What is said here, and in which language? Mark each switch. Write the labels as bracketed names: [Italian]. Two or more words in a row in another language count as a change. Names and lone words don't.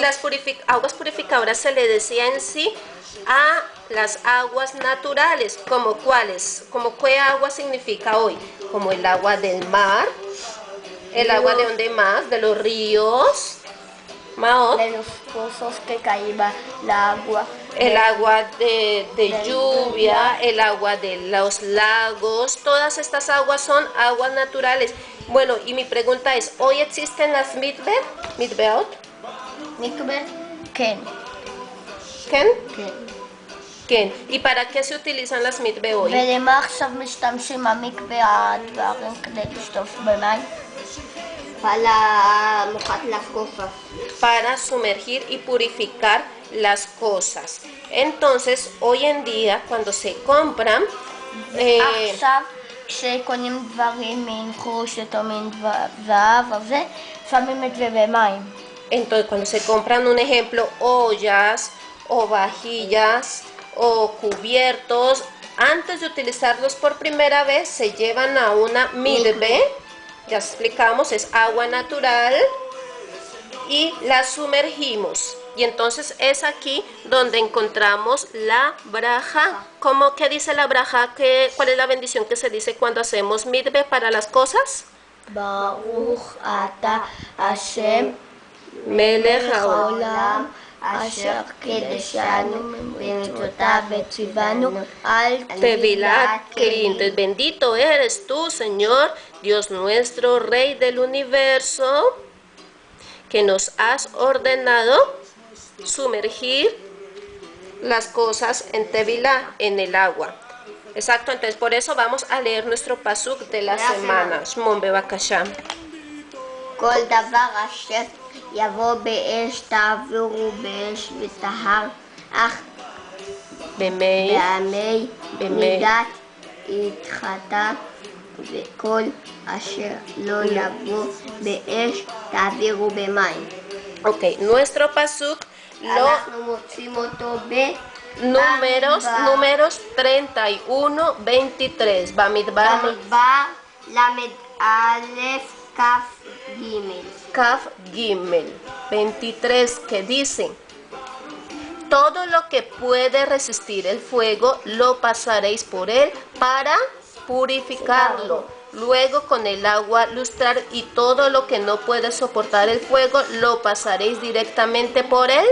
[Spanish] aguas purificadoras se le decía en sí a las aguas naturales, como cuáles, como qué agua significa hoy, como el agua del mar, el agua de donde más, de los ríos, Maot, de los pozos que caía el agua. el agua de de lluvia, lluvia. el agua de los lagos, todas estas aguas son aguas naturales. Bueno, y mi pregunta es, ¿hoy existen las mitbeot? [Hebrew] מקווה? כן. ¿Ken? כן. ¿Ken? [Spanish] ¿Y para qué se utilizan las mitbe hoy? [Hebrew] ולמה עכשיו משתמשים המקווה הדברים כדי לשטוף במים? [Spanish] para mojar las cosas. Para sumergir y purificar las cosas. Entonces, hoy en día, cuando se compran, [Hebrew] עכשיו, כשקונים דברים מנחושת או מזהב וזה, שמים את זה במים. [Spanish] entonces cuando se compran, un ejemplo, ollas o vajillas o cubiertos, antes de utilizarlos por primera vez, se llevan a una midbe, ya explicamos, es agua natural, y la sumergimos. Y entonces es aquí donde encontramos la braja. ¿Cómo que dice la braja? ¿Cuál es la bendición que se dice cuando hacemos midbe para las cosas? [Hebrew] ברוך אתה השם Melech העולם אשר קידשנו במצוותיו וציוונו על טבילת כלים. [Spanish] Entonces, bendito eres tú, Señor, Dios nuestro, Rey del universo, que nos has ordenado sumergir las cosas en Tevilá, en el agua. Exacto, entonces por eso vamos a leer nuestro pasuk de la semana. [Hebrew] שמעון בבקשה. כל דבר אשר יבוא באש תעבירו באש וטהר אך Bemei. בעמי במי. מידת יתחטא וכל אשר לא יבוא באש תעבירו במים. [Spanish] Ok, nuestro pasuk lo [Hebrew] אנחנו מוצאים אותו [Spanish] números 31, 23. Bamidbar [Hebrew] במדבר ל"א כ"ג. כף גימל 23, [Spanish] que dice: todo lo que puede resistir el fuego lo pasaréis por él para purificarlo. Luego con el agua lustrar, y todo lo que no puede soportar el fuego lo pasaréis directamente por él,